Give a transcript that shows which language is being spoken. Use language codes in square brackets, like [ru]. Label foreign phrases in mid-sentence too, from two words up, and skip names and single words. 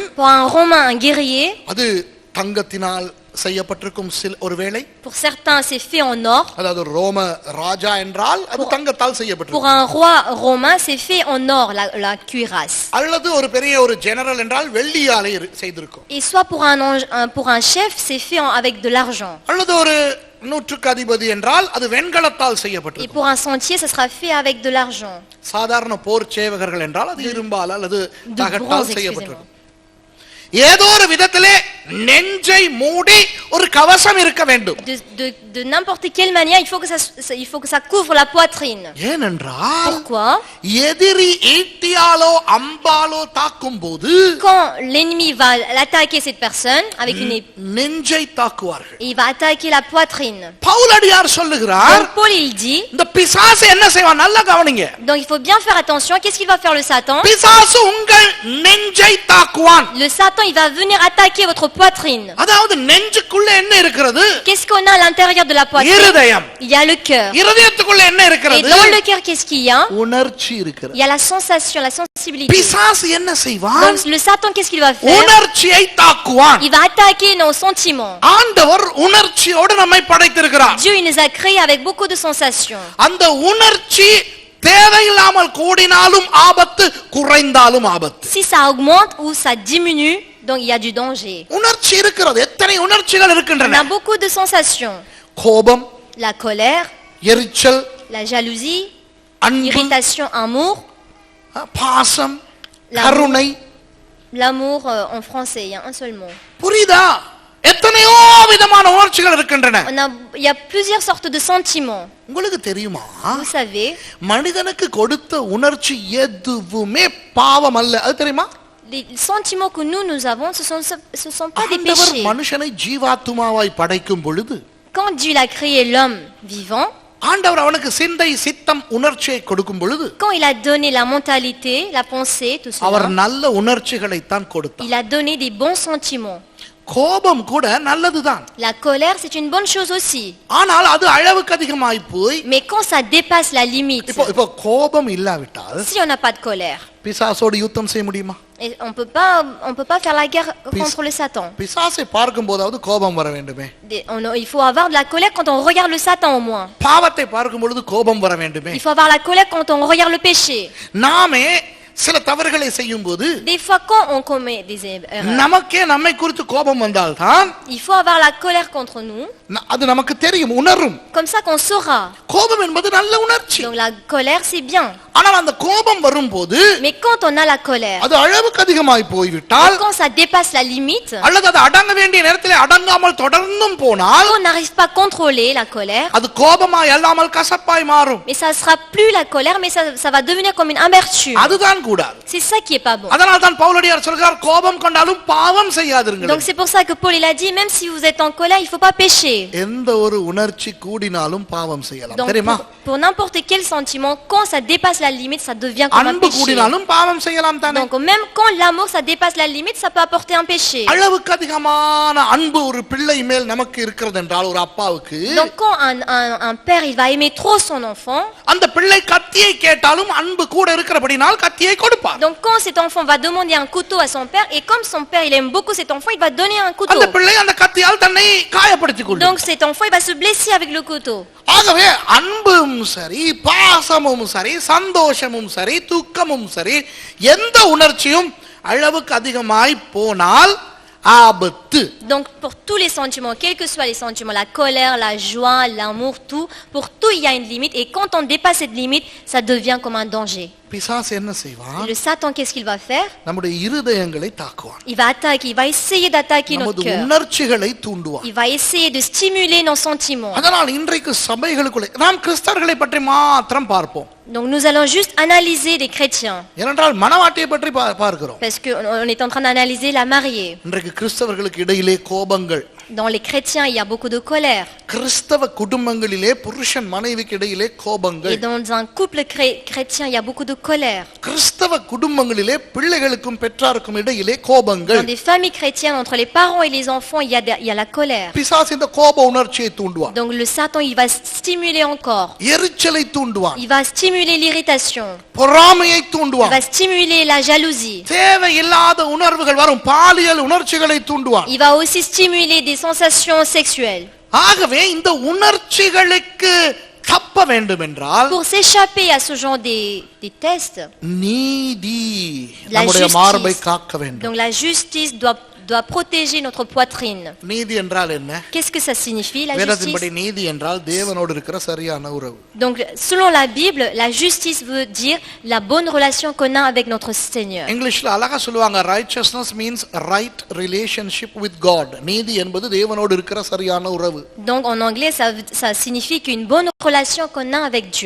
[fr] Pour un Romain, un guerrier, [ta] அது தங்கத்தினால் செய்யப்பட்டிருக்கும் ஒருவேளை. [fr] pour certains c'est fait en or. [ta] அதாவது ரோம ராஜா என்றால் அது தங்கத்தால் [fr] Pour [ta] செய்யப்பட்டிருக்கும். [fr] un roi romain, c'est fait en or, la cuirasse. [ta] அல்லது ஒரு பெரிய ஒரு ஜெனரல் என்றால் வெள்ளியாலே செய்திருக்கும். [fr] Et soit pour un chef, c'est fait avec de l'argent. [ta] அல்லது ஒரு நூற்றுக்கு அதிபதி என்றால் அது வெண்கலத்தால் [fr] Et [ta] செய்யப்பட்டிருக்கும். [fr] pour un sentier, ça sera fait avec de l'argent. [ta] சாதாரண போர் சேவகர்கள் என்றால் அது இரும்பால் அல்லது [fr] De [ta] தகட்டால் [fr] bronze, [ta] செய்யப்பட்டிருக்கும். ஏதோ ஒரு விதத்திலே நெஞ்சை மூடி ஒரு கவசம் இருக்க வேண்டும். [fr] De n'importe quelle manière, il faut que ça couvre la poitrine. [ta] ஏனென்றால் [fr] Pourquoi? [ta] எதிரி ஈட்டியாலோ அம்பாலோ தாக்கும் போது [fr] Quand l'ennemi va attaquer cette personne avec une épée, [ta] நெஞ்சை தாக்குவார்கள். [fr] il va attaquer la poitrine. [ta] பவுலடியார் சொல்லுகிறார், [fr] Donc Paul il dit, [ta] இந்த பிசாசு என்ன செய்வான்? நல்லா கவனிங்க. [fr] donc il faut bien faire attention. Qu'est-ce qu'il va faire le Satan? [ta] பிசாசு உங்கள் நெஞ்சை தாக்குவான். [fr] Le Satan il va venir attaquer votre poitrine. [ta] அதாவது நெஞ்சுக்குள்ள என்ன இருக்கிறது? [fr] Qu'est-ce qu'on a à l'intérieur de la poitrine? [ta] இருதயம். [fr] Il y a le cœur. [ta] இருதயத்துக்குள்ள என்ன [fr] Et [ta] இருக்கிறது? [fr] dans le cœur, qu'est-ce qu'il y a? [ta] உணர்ச்சி இருக்கிறது. [fr] Il y a la sensation, la sensibilité. [ta] பிசாசு என்ன செய்வான்? [fr] Donc le Satan, qu'est-ce qu'il va faire? [ta] உணர்ச்சியை தாக்குவான். [fr] Il va attaquer nos sentiments. [ta] ஆண்டவர் உணர்ச்சியோடு நம்மை படைத்திருக்கிறார். [fr] Dieu il nous a créés avec beaucoup de sensations. [ta] அந்த உணர்ச்சி தேவையில்லாமல் கூடினாலும் ஆபத்து, குறைந்தாலும் ஆபத்து. [fr] Si ça augmente ou ça diminue, donc il y a du danger. [ta] உணர்ச்சி இருக்கிறது. எத்தனை உணர்ச்சிகள் [fr] On [ta] இருக்கின்றன? [fr] a beaucoup de sensations. [ta] கோபம், [fr] La colère, [ta] எரிச்சல், [fr] la jalousie, [ta] அன்பு, [fr] irritation, amour. [ta] பாசம், [fr] L'amour. [ta] கருணை. [fr] L'amour en français, il y a un seul mot. [ta] புரியுதா? எத்தனையோ விதமான உணர்ச்சிகள் இருக்கின்றன. [fr] Il y a plusieurs sortes de sentiments. [ta] உங்களுக்கு தெரியுமா, [fr] Vous savez, [ta] மனிதனுக்கு கொடுத்த உணர்ச்சி எதுவுமே பாவம் அல்ல. அது தெரியுமா? [fr] les sentiments que nous avons, ce sont pas des [ta] ஆண்டவர் [fr] péchés. [ta] மனுஷனை ஜீவாத்துமாவாய் படைக்கும் பொழுது [fr] Quand Dieu a créé l'homme vivant, [ta] ஆண்டவர் அவனுக்கு சிந்தை, சித்தம், உணர்ச்சியை கொடுக்கும் பொழுது [fr] quand il a donné la mentalité, la pensée, tout [ta] அவர் [fr] cela, [ta] நல்ல உணர்ச்சிகளை தான் கொடுத்தார். [fr] il a donné des bons sentiments. [ta] கோபம் கூட நல்லதுதான். [fr] La colère, c'est une bonne chose aussi. [ta] ஆனால் அது அளவுக்கு அதிகமாய் போய் [fr] Mais quand ça dépasse la limite, [ta] இப்போ கோபம் இல்லாவிட்டால் [fr] si on n'a pas de colère, [ta] பிசாசோடு யுத்தம் செய்ய முடியுமா? [fr] et on peut pas faire la guerre contre le Satan. [ta] பிசாசை பார்க்கும் போதாவது கோபம் வர வேண்டுமே. [fr] Il faut avoir de la colère quand on regarde le Satan au moins. [ta] பாவத்தை பார்க்கும் பொழுது கோபம் வர வேண்டுமே. [fr] Il faut avoir la colère quand on regarde le péché. [ta] நாமே சில தவறுகளை செய்யும் போது [fr] Des fois quand on commet des erreurs, [ta] நமக்கே நம்மை குறித்து கோபம் வந்தால்தான் [fr] il faut avoir la colère contre nous, [ta] அது நமக்கு தெரியும், உணரும். [fr] comme ça qu'on saura. [ta] கோபம் என்பது நல்ல உணர்ச்சி. [fr] Donc la colère c'est bien. [ta] ஆனால் அந்த கோபம் வரும்போது [fr] Mais quand on a la colère, [ta] அது அளவுக்கு அதிகமாய் போய்விட்டால் [fr] quand ça dépasse la limite, [ta] அல்லது அது அடங்க வேண்டிய நேரத்தில் அடங்காமல் தொடர்ந்தும் போனால் [fr] on n'arrive pas à contrôler la colère, [ta] அது கோபமாய் அல்லாமல் கசப்பாய் மாறும். [fr] mais ça sera plus la colère, mais ça va devenir comme une amertume. [ta] அதுதான் கூடாது. [fr] C'est ça qui est pas bon. [ta] அதனால் தான் பவுலடியார் சொல்கிறார், கோபம் கொண்டாலும் பாவம் செய்யாதிருங்கள். [fr] Donc c'est pour ça que Paul il a dit, même si vous êtes en colère, il faut pas pécher. [ta] எந்த ஒரு உணர்ச்சி கூடினாலும் பாவம் செய்யலாம். [fr] Donc [ta] தெரியுமா? [fr] pour n'importe quel sentiment, quand ça dépasse la limite, ça devient comme un [ta] அன்பு [fr] péché. [ta] கூடினாலும் பாவம் செய்யலாம் தானே. [fr] Donc même quand l'amour ça dépasse la limite, ça peut apporter un péché. [ta] அளவுக்கு அதிகமான அன்பு ஒரு பிள்ளை மேல் நமக்கு இருக்கிறது என்றால், ஒரு அப்பாவுக்கு [fr] Donc quand un père il va aimer trop son enfant, [ta] அந்த பிள்ளை கத்தியை கேட்டாலும் அன்பு கூட இருக்கிறபடினால் கத்தியை கொடுப்பார். [fr] donc quand cet enfant va demander un couteau à son père, et comme son père il aime beaucoup cet enfant, il va donner un couteau. [ta] அந்த பிள்ளை அந்த கத்தியால் தன்னை காயப்படுத்திக் கொள்ளும். [fr] Donc cet enfant il va se blesser avec le couteau. [ta] ஆகவே அன்பும் சரி, பாசமும் சரி, சந்தோஷமும் சரி, துக்கமும் சரி, எந்த உணர்ச்சியும் அளவுக்கு அதிகமாய் போனால் ஆபத்து. [fr] Donc pour tous les sentiments, quels que soient les sentiments, la colère, la joie, l'amour, tout, pour tout il y a une limite. Et quand on dépasse cette limite, ça devient comme un danger. [ta] பிசாசு என்ன [fr] Et [ta] செய்வான்? [fr] le Satan, qu'est-ce qu'il va faire? [ta] நம்முடைய இருதயங்களை தாக்குவான். [fr] Il va attaquer, il va essayer d'attaquer notre [ta] நமது [fr] cœur. [ta] உணர்ச்சிகளை தூண்டுவான். [fr] Il va essayer de stimuler nos sentiments. [ta] அதனால் இன்றைக்கு சபைகளுக்குள்ளே நாம் கிறிஸ்தவர்களை பற்றி மாத்திரம் பார்ப்போம். [fr] Donc nous allons juste analyser les chrétiens. [ta] ஏனென்றால் மணவாட்டியை பற்றி பார்க்கிறோம். [fr] Parce qu'on est en train d'analyser la mariée. [ta] இன்றைக்கு கிறிஸ்தவர்களுக்கு இடையிலே கோபங்கள், [fr] Dans les chrétiens, il y a beaucoup de colère. [ta] கிறிஸ்தவ குடும்பங்களிலே புருஷன் மனைவிக்கு இடையிலே [fr] Et [ta] கோபங்கள், [fr] dans un couple chrétien, il y a beaucoup de colère. [ta] கிறிஸ்தவ குடும்பங்களிலே பிள்ளைகளுக்கும் பெற்றாருக்கும் இடையிலே கோபங்கள். [fr] Dans des familles chrétiennes, entre les parents et les enfants, il y a la colère. [ta] பிசாசு இந்த கோப உணர்ச்சியை தூண்டுவான். [fr] Donc le Satan, il va stimuler encore. [ta] எரிச்சலை தூண்டுவான். [fr] Il va stimuler l'irritation. [ta] பொறாமையை [fr] Il [ta] தூண்டுவான். [fr] va stimuler la jalousie. [ta] தேவையில்லாத உணர்வுகள் வரும், பாலியல் உணர்ச்சிகளை தூண்டுவான். [fr] Il va aussi stimuler des sensations sexuelles. [ta] ஆகவே இந்த உணர்ச்சிகளுக்கு தப்ப வேண்டும் என்றால் [fr] Pour s'échapper à ce genre des tests, [ta] நீதி [fr] La [ta] நம்முடைய [fr] justice. [ta] மார்பை காக்க வேண்டும். [fr] donc la justice doit protéger notre poitrine. [ta] நீதி என்றால் என்ன? [fr] Qu'est-ce que ça signifie, la [ta] வேதத்தின்படி [fr] justice? [ta] நீதி என்றால் தேவனோடு இருக்கிற சரியான உறவு. [fr] Donc selon la Bible, la justice veut dire la bonne relation qu'on a avec notre Seigneur. [ta] இங்கிலீஷ்ல அழகா சொல்லுவாங்க, [en] righteousness means right relationship with God. [ta] நீதி என்பது தேவனோடு இருக்கிற சரியான உறவு. [fr] Donc en anglais, ça signifie qu'une bonne relation qu'on a avec Dieu.